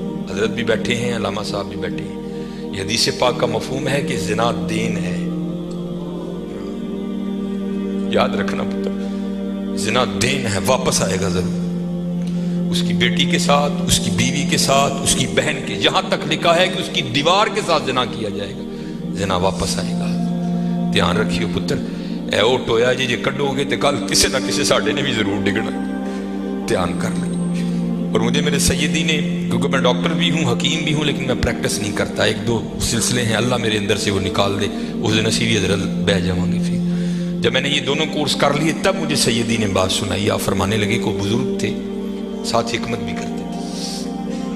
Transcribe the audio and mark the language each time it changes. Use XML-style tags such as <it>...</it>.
<ur>حضرت بھی بیٹھے ہیں، علامہ صاحب بھی بیٹھے ہیں. یہ حدیث پاک کا مفہوم ہے کہ زنا دین ہے. یاد رکھنا پتر، زنا دین ہے، واپس آئے گا ضرور. اس کی بیٹی کے ساتھ، اس کی بیوی کے ساتھ، اس کی بہن کے، یہاں تک لکھا ہے کہ اس کی دیوار کے ساتھ زنا کیا جائے گا. زنا واپس آئے گا.</ur> <pa>دھیان رکھیو پتر، اے او ٹویا جی کڈو گے تو کل کسی نہ کسی ساڈے نے بھی ضرور ڈگنا.</pa> <ur>دھیان کر لیں. اور مجھے میرے سیدی نے، کیونکہ میں ڈاکٹر بھی ہوں، حکیم بھی ہوں، لیکن میں پریکٹس نہیں کرتا. ایک دو سلسلے ہیں، اللہ میرے اندر سے وہ نکال دے، اس دن نصیبی حضرت بہ جاؤں گے. پھر جب میں نے یہ دونوں کورس کر لیے تب مجھے سیدی نے بات سنائی. آپ فرمانے لگے کو بزرگ تھے، ساتھ حکمت بھی کرتے تھے.</ur>